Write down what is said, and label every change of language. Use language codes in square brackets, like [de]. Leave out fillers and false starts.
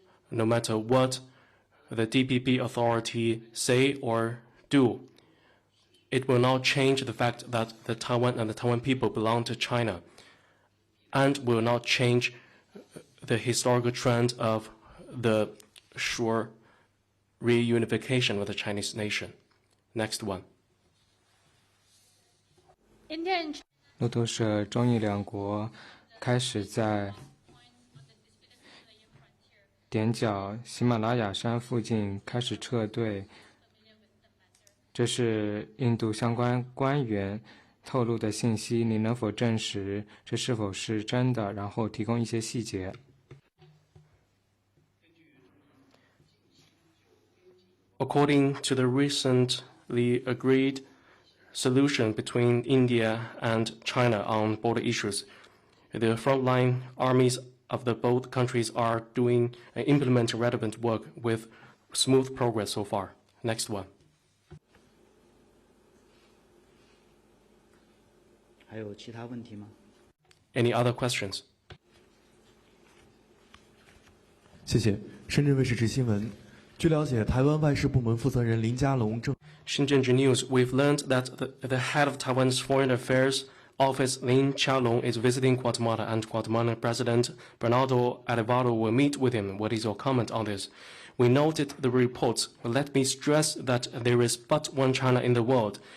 [zh] no matter what the TVB authority say or do, it will not change the fact that the Taiwan and the Taiwan people belong to China, and will not change the historical trend of the sure reunification of the Chinese nation. Next one. India and 路透社中印两国开始在点角喜马拉雅山附近开始撤退，这是印度相关官员透露的信息，你能否证实这是否是真的？然后提供一些细节。 [en] According to the recently agreed solution between India and China on border issues, the frontline armies of the both countries are doing and implementing relevant work with smooth progress so far. Next one. [zh] 还有其他问题吗？ [en] Any other questions? [zh] 谢谢。深圳卫视执新闻。据了解，台湾外事部门负责人林佳龙正。 [en] Shenzhen News, we've learned that the head of Taiwan's Foreign Affairs Office, Lin Qiaolong, is visiting Guatemala, and Guatemalan President Bernardo Arevalo will meet with him. What is your comment on this? We noted the reports. Let me stress that there is but one China in the world.